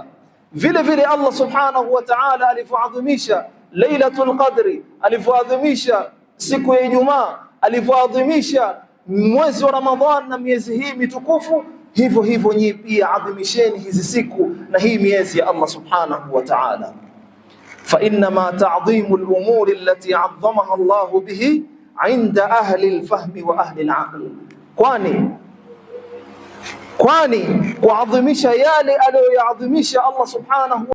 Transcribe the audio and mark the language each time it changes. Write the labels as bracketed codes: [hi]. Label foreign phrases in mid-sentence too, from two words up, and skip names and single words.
[sw] Vile vile [ar] الله سبحانه وتعالى [sw] alivyoadhimisha Lailatul Qadri, alivyoadhimisha siku ya Ijumaa, alivyoadhimisha mwezi wa Ramadhan na miezi hii mitukufu, hivyo hivyo nyinyi pia adhimisheni hizi siku na hii miezi ya [ar] الله سبحانه وتعالى. فإن ما تعظيم الأمور التي عظمها الله به عند أهل الفهم وأهل العقل, [sw] kwani kuadhimisha yale aliyoyaadhimisha Allah subhanahu